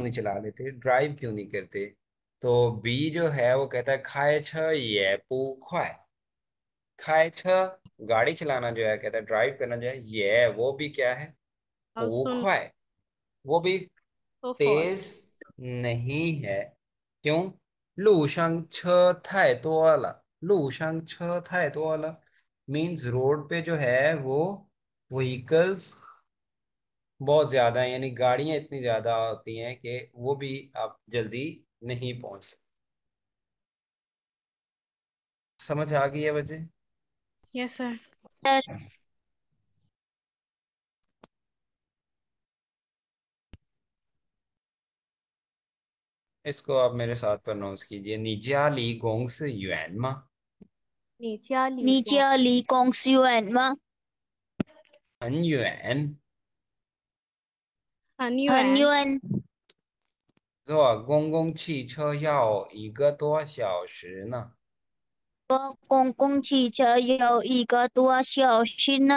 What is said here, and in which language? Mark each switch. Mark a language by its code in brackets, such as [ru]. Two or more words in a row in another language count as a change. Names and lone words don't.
[hi] क्यों नहीं चला लेते, ड्राइव क्यों नहीं करते। तो बी जो है वो कहता है [zh] 开车也不快. 开车, [hi] गाड़ी चलाना जो है कहता है, ड्राइव करना जो है ये वो भी क्या है, और सुन। पोखवा है, वो भी तो तेज फास्ट। नहीं है। क्यों। [zh] 路上车太多了。路上车太多了 [hi] मीन्स रोड पे जो है वो व्हीकल्स बहुत ज्यादा हैं, यानी गाड़ियां इतनी ज्यादा होती हैं कि वो भी आप जल्दी नहीं पहुंच सकते। समझ आ गई है वजह। यस सर। सर। इसको आप मेरे साथ प्रोनाउंस कीजिए, [zh] 你家离公司远吗. 你家离公你家离公司远吗？很远。很远。很远。坐公共汽车要1个多小时呢。坐公共汽车要1个多小时呢。